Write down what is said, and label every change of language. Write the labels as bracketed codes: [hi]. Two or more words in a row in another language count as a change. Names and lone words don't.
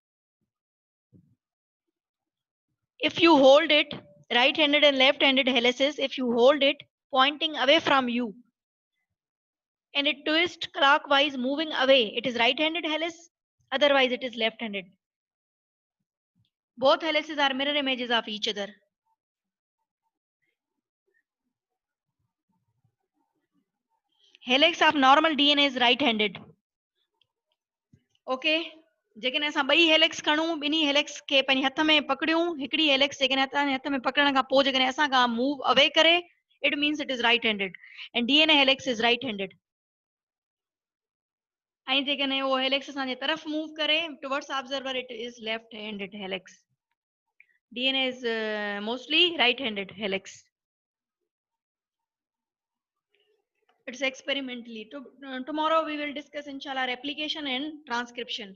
[en] If you hold it right-handed and left-handed helices, if you hold it pointing away from you and it twists clockwise moving away, it is right-handed helice, otherwise it is left-handed. Both helices are mirror images of each other. Helix of normal DNA is right-handed. Okay. [sd] जेकॾहिं असां ॿई हेलिक्स खणूं ॿिन्ही हेलिक्स खे पंहिंजे हथ में पकड़ियूं हिकिड़ी हेलिक्स जेकॾहिं हथ में पकड़ण खां पोइ जेकॾहिं असां खां [en] move away करे it means it is right handed and DNA helix is right handed [sd] ऐं जेकॾहिं उहो हेलिक्स असांजे तरफ़ मूव करे [en] towards observer it is left handed helix DNA is mostly right handed helix it's experimentally. Tomorrow we will discuss inshallah replication and transcription.